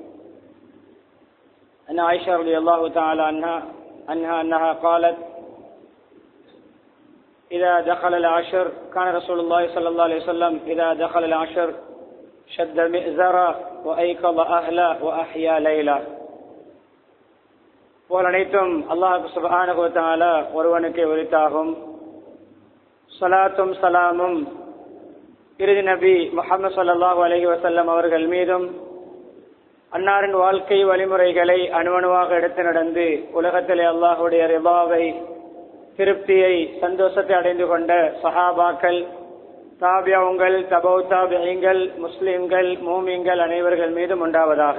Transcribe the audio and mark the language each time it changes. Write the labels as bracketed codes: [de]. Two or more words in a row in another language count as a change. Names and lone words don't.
[ar] أن عائشة رضي الله تعالى عنها أنها قالت إذا دخل العشر كان رسول الله صلى الله عليه وسلم إذا دخل العشر شد مئزرا وأيقظ أهلا وأحيا ليلا. [ta] போல் அனைத்தும் அல்லாஹ் [ar] سبحانه وتعالى [ta] ஒருவனுக்கே உரித்தாகும். ஸலாத்தும் ஸலாமும் இறுதி நபி முஹம்மது [ar] صلى الله عليه وسلم [ta] அவர்கள் மீதும் அன்னாரின் வாழ்க்கை வழிமுறைகளை அணுவணுவாக எடுத்து நடந்து உலகத்திலே அல்லாஹுடைய ரிபாவை திருப்தியை சந்தோஷத்தை அடைந்து கொண்ட சஹாபாக்கள் தாபியங்கள் தபௌ தாபியங்கள் முஸ்லிம்கள் மூமின்கள் அனைவர்கள் மீதும் உண்டாவதாக.